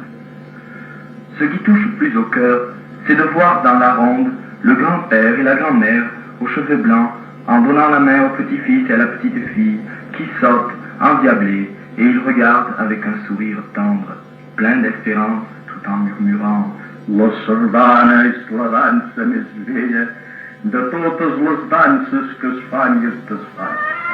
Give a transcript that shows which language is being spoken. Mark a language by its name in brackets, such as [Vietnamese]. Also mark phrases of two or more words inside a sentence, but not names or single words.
[French] Ce qui touche plus au cœur, c'est de voir dans la ronde le grand-père et la grand-mère aux cheveux blancs, en donnant la main au petit-fils et à la petite-fille, qui sautent, endiablés, et ils regardent avec un sourire tendre, plein d'espérance, tout en murmurant [Catalan] La sardana és la dansa més vella de totes les danses que es fan i es desfan.